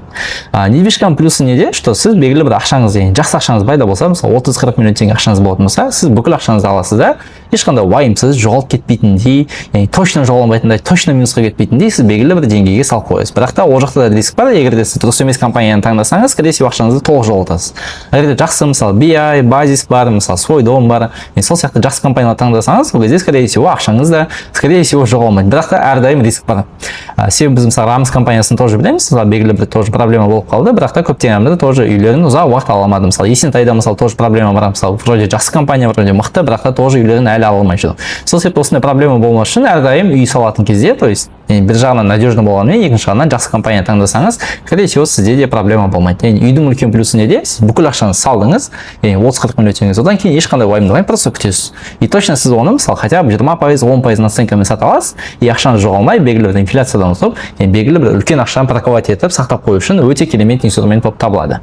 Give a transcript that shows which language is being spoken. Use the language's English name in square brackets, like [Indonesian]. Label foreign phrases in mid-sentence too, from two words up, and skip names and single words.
[Kazakh] Недвижканың плюсы неде? Что сіз белгілі бір ақшаңыз, яғни жақсы ақшаңыз пайда болса, мысалы 30-40 миллион теңге ақшаңыз болатын болса, сіз бүкіл ақшаңызды аласыз да, ешқандай уайымсыз жоғалып кетпейтіндей, яғни точно жоғалмайтындай, точно минусқа кетпейтіндей сіз белгілі бір деңгейге салып қоясыз. Бірақ та ол жақта да риск бар. Егер де сіз дұрыс емес компанияны таңдасаңыз, [Russian] скорее всего [Kazakh] ақшаңызды толық жоғалтасыз. Егер де жақсы мысалы BI, базис бар, мысалы свой дом бар, сол сияқты жақсы компанияларды таңдасаңыз, ол кезде [Russian] скорее всего [Kazakh] ақшаңыз да [Russian] скорее всего [Kazakh] жоғалмайды. Бірақ та әрдайым риск бар. Себебі біз мысалы Рамс компаниясын тоже білеміз, мысалы белгілі бір тоже проблема болып қалды, бірақ та көптеген адамдар тоже үйлерін ұзақ уақыт ала алмады. Мысалы Есентайда мысалы тоже проблема бар, мысалы вроде жақсы компания, вроде мықты, бірақ та тоже үйлерін әлі ала алмай жүр. Сол себепті осындай проблема болмас үшін әрдайым үй салатын кезде, [Russian] то есть [Kazakh] бір жағынан надежно болғанымен, екінші жағынан жақсы компания таңдасаңыз, [Russian] скорее всего [Kazakh] сізде де проблема болмайды. Яғни үйдің үлкен плюсы неде? Сіз бүкіл ақшаны салдыңыз, яғни 30-40 миллион теңге, одан кейін ешқандай уайымдамай просто күтесіз. [Russian] И точно [Kazakh] сіз оны мысалы [Russian] хотя бы [Kazakh] 20%, 10% наценкамен сатып аласыз, и ақшаны жоғалмай белгілі бір инфляциядан ұтып, яғни белгілі бір үлкен ақшаны парковать етіп сақтап қою үшін өте керемет инструмент болып табылады.